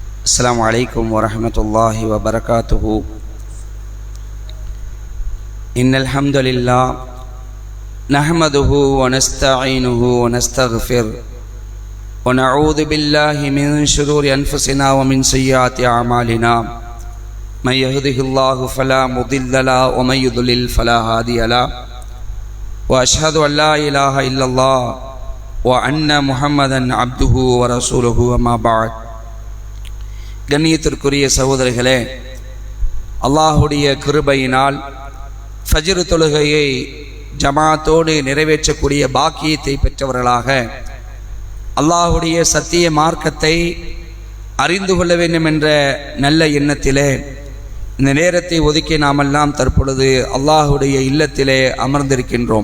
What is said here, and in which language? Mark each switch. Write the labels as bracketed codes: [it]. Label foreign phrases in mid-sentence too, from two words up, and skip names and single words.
[ar] السلام عليكم ورحمة الله وبركاته. إن الحمد لله نحمده ونستعينه ونستغفر ونعوذ بالله من شرور أنفسنا ومن سيئات أعمالنا. من يهده الله فلا مضل له ومن يضلل فلا هادي له. وأشهد أن لا إله إلا الله وأن محمدا عبده ورسوله. وما بعد. [ta] கண்ணியத்திற்குரிய சகோதரர்களே, அல்லாஹுடைய கிருபையினால் ஃபஜ்ர் தொழுகையை ஜமாத்தோடு நிறைவேற்றக்கூடிய பாக்கியத்தை பெற்றவர்களாக அல்லாஹுடைய சத்திய மார்க்கத்தை அறிந்து கொள்ள வேண்டும் என்ற நல்ல எண்ணத்திலே இந்த நேரத்தை ஒதுக்கி நாமெல்லாம் தற்பொழுது அல்லாஹுடைய இல்லத்திலே அமர்ந்திருக்கின்றோம்.